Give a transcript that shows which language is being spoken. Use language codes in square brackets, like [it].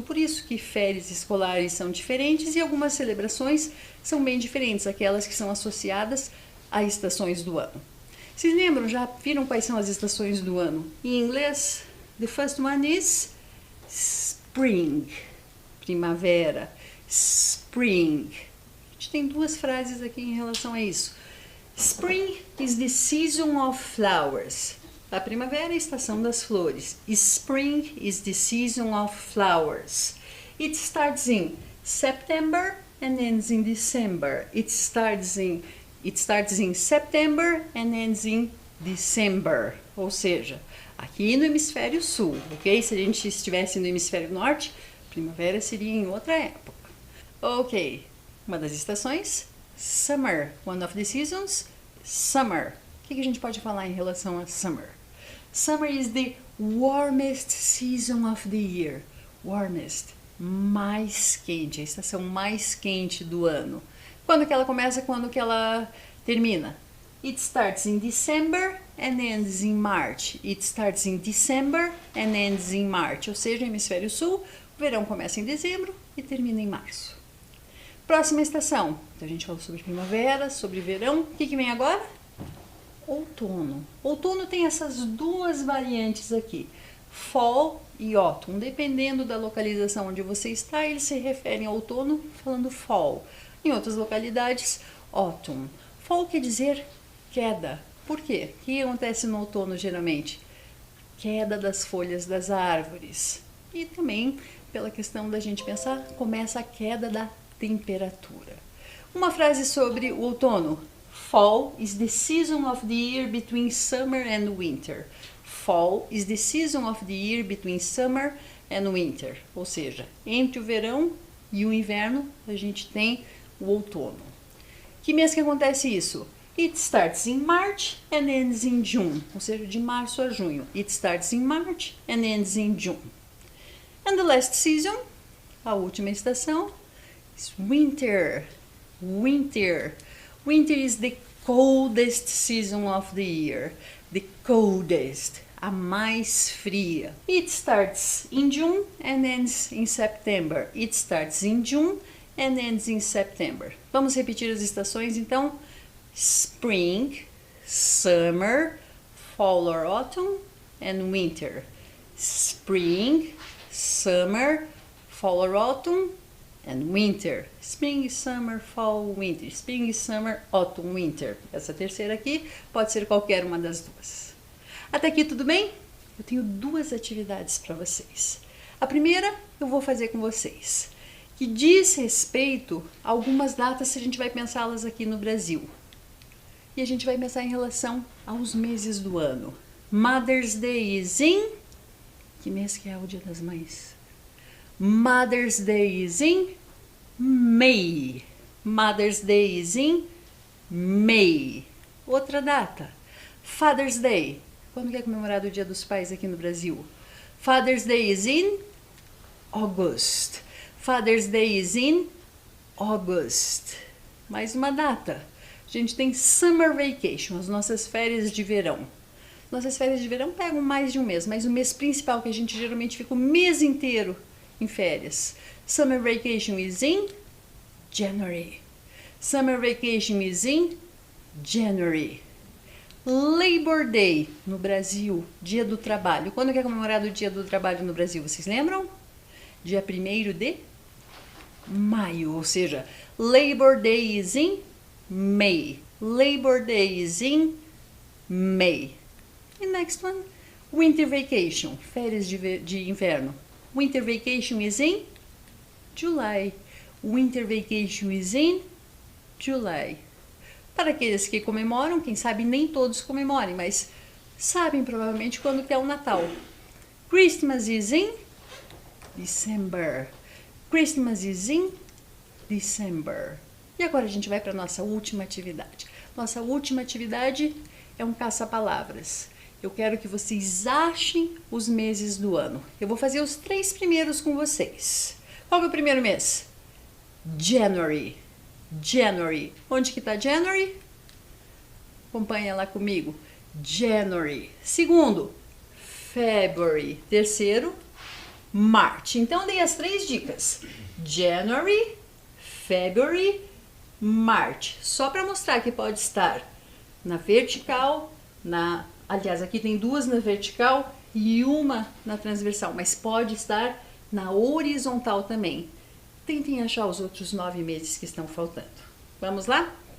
[pt] Por isso que férias escolares são diferentes e algumas celebrações são bem diferentes, aquelas que são associadas a estações do ano. Vocês lembram, já viram quais são as estações do ano? Em inglês, [en] the first one is spring, [pt] primavera, spring. A gente tem duas frases aqui em relação a isso. [en] Spring is the season of flowers. [pt] A primavera é a estação das flores. [en] Spring is the season of flowers. It starts in September and ends in December. It starts in September and ends in December. [pt] Ou seja, aqui no hemisfério sul, ok? Se a gente estivesse no hemisfério norte, primavera seria em outra época. Ok, uma das estações, summer. [en] One of the seasons, summer. [pt] O que a gente pode falar em relação a summer? [en] Summer is the warmest season of the year. [pt] Warmest, mais quente, a estação mais quente do ano. Quando que ela começa, quando que ela termina? [en] It starts in December and ends in March. It starts in December and ends in March. [pt] Ou seja, hemisfério sul, o verão começa em dezembro e termina em março. Próxima estação. Então a gente falou sobre primavera, sobre verão. O que vem agora? Outono. Outono tem essas duas variantes aqui, fall e autumn. Dependendo da localização onde você está, eles se referem ao outono falando fall. Em outras localidades, autumn. Fall quer dizer queda. Por quê? O que acontece no outono geralmente? Queda das folhas das árvores. E também, pela questão da gente pensar, começa a queda da temperatura. Uma frase sobre o outono. [en] Fall is the season of the year between summer and winter. Fall is the season of the year between summer and winter. [pt] Ou seja, entre o verão e o inverno, a gente tem o outono. Que mês que acontece isso? [en] It starts in March and ends in June. [pt] Ou seja, de março a junho. [en] It starts in March and ends in June. And the last season, [pt] a última estação, [en] is winter. Winter. Winter is the coldest season of the year. The coldest, [pt] a mais fria. [en] It starts in June and ends in September. It starts in June and ends in September. [pt] Vamos repetir as estações então. [en] Spring, summer, fall or autumn and winter. Spring, Summer, Fall or Autumn, and Winter. Spring, Summer, Fall, Winter. Spring, Summer, Autumn, Winter. [pt] Essa terceira aqui pode ser qualquer uma das duas. Até aqui tudo bem? Eu tenho duas atividades para vocês. A primeira eu vou fazer com vocês, que diz respeito a algumas datas que a gente vai pensá-las aqui no Brasil. E a gente vai pensar em relação aos meses do ano. [en] Mother's Day is in... [pt] Que mês que é o Dia das Mães? [en] Mother's Day is in May. Mother's Day is in May. [pt] Outra data. [en] Father's Day. [pt] Quando que é comemorado o Dia dos Pais aqui no Brasil? [en] Father's Day is in August. Father's Day is in August. [pt] Mais uma data. A gente tem Summer Vacation, as nossas férias de verão. Nossas férias de verão pegam mais de um mês, mas o mês principal que a gente geralmente fica o mês inteiro em férias. [en] Summer Vacation is in January. Summer Vacation is in January. [pt] Labor Day no Brasil, Dia do Trabalho. Quando que é comemorado o Dia do Trabalho no Brasil? Vocês lembram? Dia 1º de maio, ou seja, [en] Labor Day is in May. Labor Day is in May. E next one, Winter Vacation, [pt] férias de inverno. [en] Winter Vacation is in July. Winter Vacation is in July. [pt] Para aqueles que comemoram, quem sabe nem todos comemorem, mas sabem provavelmente quando que é o Natal. [en] Christmas is in December. Christmas is in December. [pt] E agora a gente vai para a nossa última atividade. Nossa última atividade é um caça-palavras. Eu quero que vocês achem os meses do ano. Eu vou fazer os 3 primeiros com vocês. Qual é o primeiro mês? January. January. Onde que está January? Acompanha lá comigo. January. Segundo, February. Terceiro, March. Então, dei as 3 dicas. [en] January, February, March. [pt] Só para mostrar que pode estar na vertical, aliás, aqui tem 2 na vertical e uma na transversal, mas pode estar na horizontal também. Tentem achar os outros 9 meses que estão faltando. Vamos lá?